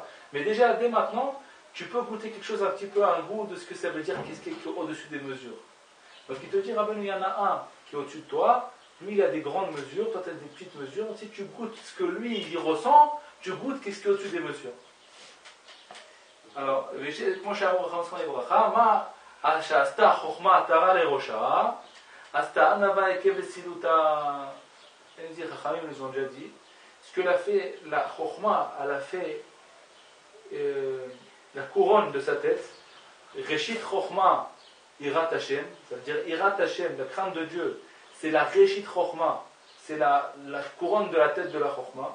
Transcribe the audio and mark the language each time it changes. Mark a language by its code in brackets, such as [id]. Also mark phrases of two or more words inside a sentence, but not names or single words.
[fr] Mais déjà dès maintenant, tu peux goûter quelque chose un petit peu, un goût de ce que ça veut dire, qu'est-ce qui est au-dessus des mesures. Donc il te dit, Rabbeinu, il y en a un qui est au-dessus de toi, lui il a des grandes mesures, toi tu as des petites mesures. Si tu goûtes ce que lui il ressent, tu goûtes qu'est-ce qui est au-dessus des mesures. Alors, mon cher Abraham, [he] שעשתה חוכמה עטרה לראשה, עשתה ענווה עקב וסילותה. [fr] Les Chachamim nous ont déjà dit, ce que l'a fait la Chokhma, elle a fait la couronne de sa tête. [he] ראשית חכמה יראת השם, [fr] ça veut dire [he] יראת השם, [fr] la crainte de Dieu, c'est la [he] ראשית חכמה, [fr] c'est la couronne de la tête de la Chokhma.